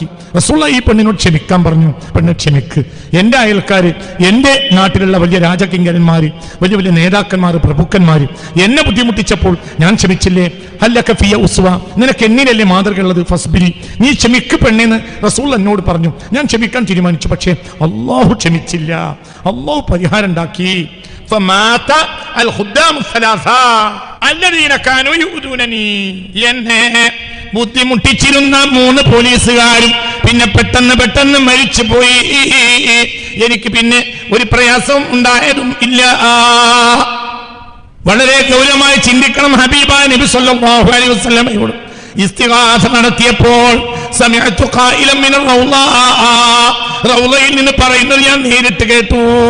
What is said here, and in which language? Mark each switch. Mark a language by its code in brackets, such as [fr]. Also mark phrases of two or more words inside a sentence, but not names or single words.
[ml] റസൂലുള്ളാഹി ഈ പെണ്ണിനോട് ക്ഷമിക്കാൻ പറഞ്ഞു. പെണ്ണ് ക്ഷമിക്ക്, എന്റെ അയൽക്കാര്, എന്റെ നാട്ടിലുള്ള വലിയ രാജകിങ്കരന്മാര്, വലിയ വലിയ നേതാക്കന്മാര്, പ്രഭുക്കന്മാര് എന്നെ ബുദ്ധിമുട്ടിച്ചപ്പോൾ ഞാൻ ക്ഷമിച്ചില്ലേ? [ar] ألك فيّ أسوة, [ml] നിനക്ക് എന്നിലല്ലേ മാതൃകയുള്ളത്? ഫസ്ബിരി, നീ ക്ഷമിക്ക് പെണ്ണെന്ന് റസൂൽ എന്നോട് പറഞ്ഞു. ഞാൻ ക്ഷമിക്കാൻ തീരുമാനിച്ചു. പക്ഷേ അള്ളാഹു ക്ഷമിച്ചില്ല. അള്ളാഹു പരിഹാരം ഉണ്ടാക്കി. [ar] فمات الخدام الثلاثه الذين كانوا يؤذونني, [ml] എന്നെ ബുദ്ധിമുട്ടിച്ചിരുന്ന 3 പോലീസുകാരും പിന്നെ പെട്ടെന്ന് മരിച്ചു പോയി. എനിക്ക് പിന്നെ ഒരു പ്രയാസം ഉണ്ടായതും ഇല്ല. വളരെ ഗൗരവമായി ചിന്തിക്കണം. ഹബീബായ നബി [ar] صلى الله عليه وسلم [ml] ഇസ്തിഗാസ നടത്തിയപ്പോൾ [ar] سمعت قائلا من الروضة, [ml] റൗളയിൽ നിന്ന് പറയുന്നത് ഞാൻ നേരിട്ട് കേട്ടു.